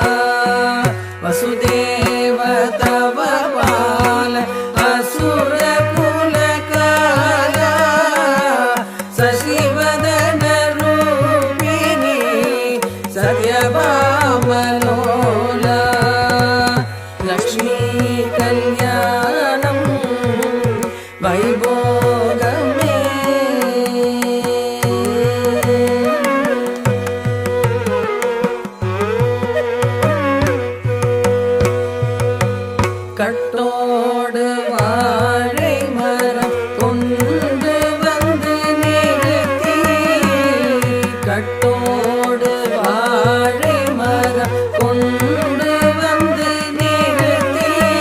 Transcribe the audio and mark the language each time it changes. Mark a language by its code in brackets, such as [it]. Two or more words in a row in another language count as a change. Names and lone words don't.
[sa] वसुदेव तव पाल असुर कुल काला शशिवदन रूपिणी सत्यभामलोला लक्ष्मी कल्याणं [ta] वैभोगमे கட்டோடு வாழை மரம் கொண்டு வந்து நிறுத்தி கட்டோடு வாழை மரம் கொண்டு வந்து நிறுத்தி